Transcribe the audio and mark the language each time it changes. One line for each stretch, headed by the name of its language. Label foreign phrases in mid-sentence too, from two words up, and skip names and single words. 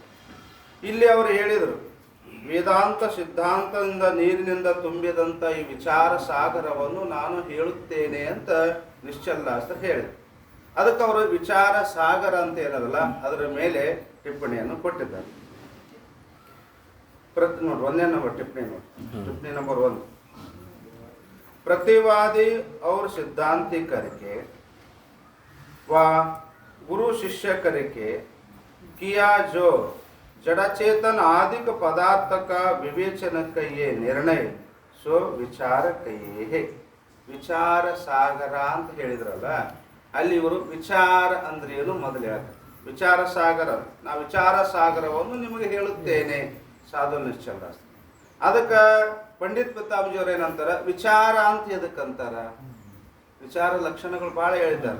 Kannada: ಇಲ್ಲಿ ಅವರು ಹೇಳಿದರು, ವೇದಾಂತ ಸಿದ್ಧಾಂತದಿಂದ ನೀರಿನಿಂದ ತುಂಬಿದಂಥ ಈ ವಿಚಾರ ಸಾಗರವನ್ನು ನಾನು ಹೇಳುತ್ತೇನೆ ಅಂತ ನಿಶ್ಚಲ್ಲಾಸ್ತ್ರ ಹೇಳಿದರು. ಅದಕ್ಕೆ ಅವರು ವಿಚಾರ ಸಾಗರ ಅಂತ ಏನದಲ್ಲ ಅದರ ಮೇಲೆ ಟಿಪ್ಪಣಿಯನ್ನು ಕೊಟ್ಟಿದ್ದಾರೆ. ನೋಡಿ ಒಂದೇ ನಂಬರ್ ಟಿಪ್ಪಣಿ ನೋಡಿ, ಟಿಪ್ಪಣಿ ನಂಬರ್ 1.
Hindi: प्रतिवादी और सिद्धांती करके व गुरु शिष्य करके किया जो जड़चेतन आदि पदार्थ का विवेचन का ये निर्णय सो विचार कहिए है.
Kannada: ವಿಚಾರ ಸಾಗರ ಅಂತ ಹೇಳಿದ್ರಲ್ಲ, ಅಲ್ಲಿ ಇವರು ವಿಚಾರ ಅಂದ್ರೆ ಏನು ಮೊದಲು ಹೇಳ್ತಾರೆ. ವಿಚಾರ ಸಾಗರ, ನಾ ವಿಚಾರ ಸಾಗರವನ್ನು ನಿಮಗೆ ಹೇಳುತ್ತೇನೆ ಸಾಧು ನಿಶ್ಚಲ್ ದಾಸ್. ಅದಕ್ಕೆ ಪಂಡಿತ್ ಪಿತಾಮಶಿಯವರು ಏನಂತಾರ, ವಿಚಾರ ಅಂತ ಎದಕ್ಕಂತಾರ, ವಿಚಾರ ಲಕ್ಷಣಗಳು ಬಹಳ ಹೇಳಿದ್ದಾರೆ.